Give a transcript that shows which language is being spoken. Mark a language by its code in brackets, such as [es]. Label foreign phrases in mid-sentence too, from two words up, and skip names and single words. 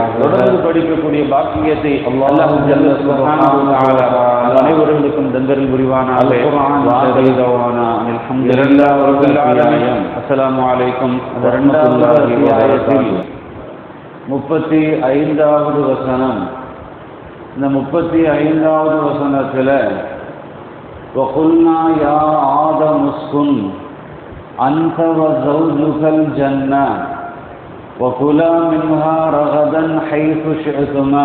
[ta] தொடர்ந்து படிக்கக்கூடிய பாக்கியத்தை அல்லாஹ் [ar] جل سبحانه وتعالى [ta] அனைவர்களுக்கும் தந்தரில் புரிவானாக. [ar] السلام عليكم ورحمة الله وبركاته. [ta] 35வது வசனம். இந்த 35வது வசனத்தில் [ar] وَقُلْنَا يَا آدَمُ اسْكُنْ أَنْتَ وَزَوْجُكَ الْجَنَّةَ وَكُلَا مِنْهَا رَغَدًا حَيْثُ شِئْتُمَا